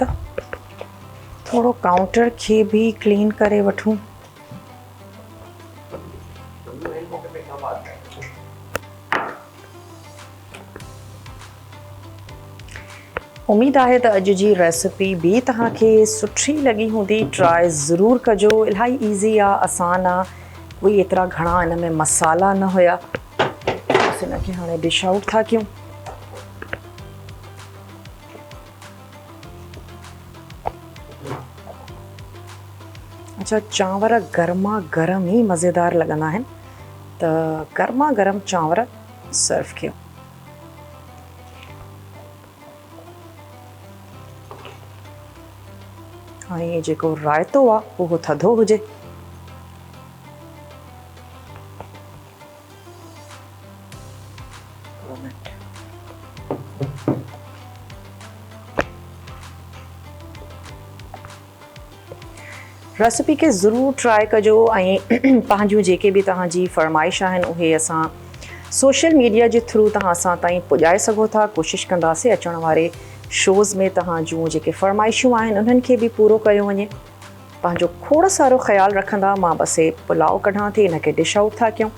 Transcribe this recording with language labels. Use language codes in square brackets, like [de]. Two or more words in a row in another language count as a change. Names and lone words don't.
[sd] थोड़ो काउंटर खे भी क्लीन करे वठूं। उम्मीद है तो अज जी रेसिपी भी तव्हांखे सुठी लगी हूंदी। ट्राई ज़रूर कजो। इलाही ईज़ी आ, आसान आ, कोई एतरा घणा इन में मसाला न हुया। बस इनखे हाणे [en] dish out [sd] था कयूं। अच्छा, चांवर गर्मा गर्म ही मज़ेदार लगंदा आहिनि, त गर्मा गर्म चांवर सर्व कयो। ऐं जेको रायतो आहे उहो थधो हुजे। रेसिपी के ज़रूर ट्राई कजो ऐं पंहिंजूं जेके भी तव्हांजी फरमाइश आहिनि उहे असां [en] social media [sd] जे थ्रू तव्हां असां ताईं पुॼाए सघो था। कोशिशि कंदासीं अचण वारे शोज़ में तव्हां जूं जेके फरमाइशूं आहिनि उन्हनि खे बि पूरो कयो वञे। पंहिंजो खोड़ सारो ख़्यालु रखंदा। मां बसि पुलाव कढां थी, इनखे [en] dish out [sd] था कयूं।